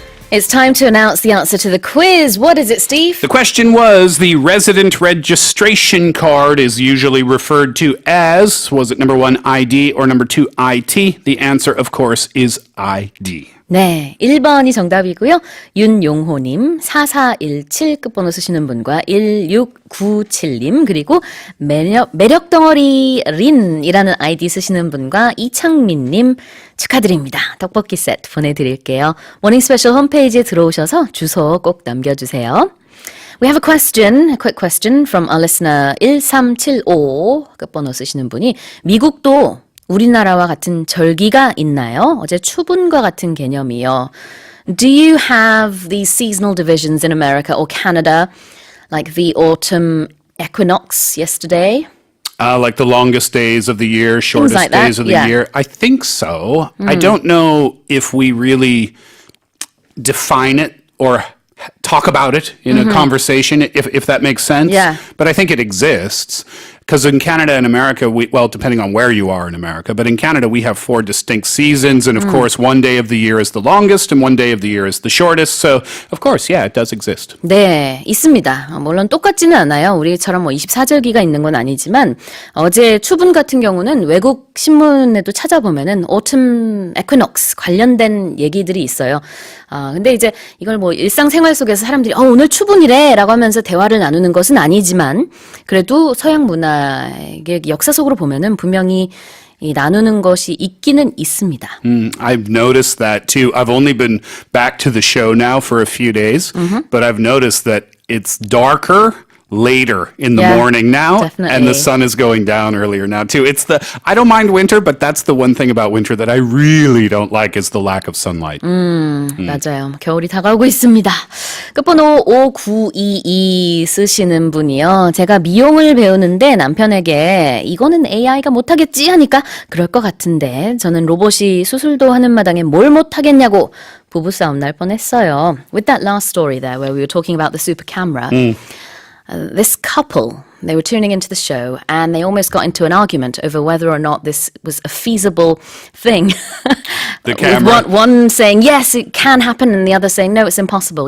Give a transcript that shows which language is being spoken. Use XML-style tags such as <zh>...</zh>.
<en>It's time to announce the answer to the quiz. What is it, Steve? The question was, the resident registration card is usually referred to as, was it number 1, ID, or number 2, IT? The answer, of course, is ID.</en> <ko>네, 1번이 정답이고요. 윤용호님, 4417 끝번호 쓰시는 분과 1697님, 그리고 매력덩어리 린이라는 아이디 쓰시는 분과 이창민님 축하드립니다. 떡볶이 세트 보내드릴게요. 모닝스페셜 홈페이지에 들어오셔서 주소 꼭 남겨주세요.</ko> <en>We have a quick question from our listener</en> <ko>1375 끝번호 쓰시는 분이 미국도 우리나라와 같은 절기가 있나요? 어제 추분과 같은 개념이요.</ko> <en>Do you have these seasonal divisions in America or Canada, like the autumn equinox yesterday? Like the longest days of the year, shortest like that, days of the yeah. year. I think so. I don't know if we really define it or talk about it in a conversation, if that makes sense. Yeah. But I think it exists. Because in Canada and America, well, depending on where you are in America, but in Canada, we have 4 distinct seasons. And of course, one day of the year is the longest and one day of the year is the shortest. So, of course, yeah, it does exist.</en> <ko>네, 있습니다. 물론 똑같지는 않아요. 우리처럼 뭐 24절기가 있는 건 아니지만 어제 추분 같은 경우는 외국 신문에도 찾아보면은</ko> <en>autumn equinox</en> <ko>관련된 얘기들이 있어요. 근데 이제 이걸 뭐 일상생활 속에서 사람들이 오늘 추분이래 라고 하면서 대화를 나누는 것은 아니지만 그래도 서양 문화의 역사 속으로 보면은 분명히 이 나누는 것이 있기는 있습니다.</ko> <en>I've noticed that too. I've only been back to the show now for a few days, but I've noticed that it's darker later in the morning now, definitely. and the sun is going down earlier now too. I don't mind winter, but that's the one thing about winter that I really don't like is the lack of sunlight.</en> <ko>맞아요. 겨울이 다가오고 있습니다. 끝번호 5922 쓰시는 분이요. 제가 미용을 배우는데 남편에게 이거는 AI가 못하겠지 하니까 그럴 것 같은데 저는 로봇이 수술도 하는 마당에 뭘 못하겠냐고 부부싸움 날 뻔했어요.</ko> <en>With that last story there where we were talking about the super camera, this couple, they were tuning into the show and they almost got into an argument over whether or not this was a feasible thing. The camera. With one saying, yes, it can happen, and the other saying, no, it's impossible.</en>